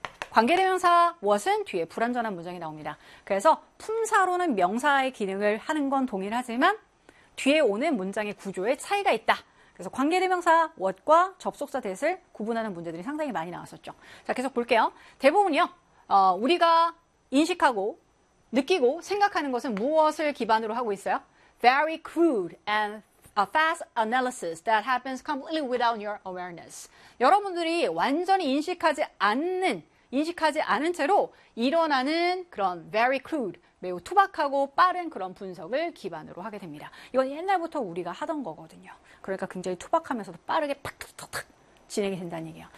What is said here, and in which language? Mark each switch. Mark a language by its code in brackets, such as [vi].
[ko] 관계대명사 what은 뒤에 불완전한 문장이 나옵니다. 그래서 품사로는 명사의 기능을 하는 건 동일하지만 뒤에 오는 문장의 구조에 차이가 있다. 그래서 관계대명사 what과 접속사 that을 구분하는 문제들이 상당히 많이 나왔었죠. 자, 계속 볼게요. 대부분이요. 우리가 인식하고 느끼고 생각하는 것은 무엇을 기반으로 하고 있어요? [en] Very crude and a fast analysis that happens completely without your awareness. [ko] 여러분들이 완전히 인식하지 않은 채로 일어나는 그런 [en] very crude, [ko] 매우 투박하고 빠른 그런 분석을 기반으로 하게 됩니다. 이건 옛날부터 우리가 하던 거거든요. 그러니까 굉장히 투박하면서도 빠르게 팍팍팍 진행이 된다는 얘기예요.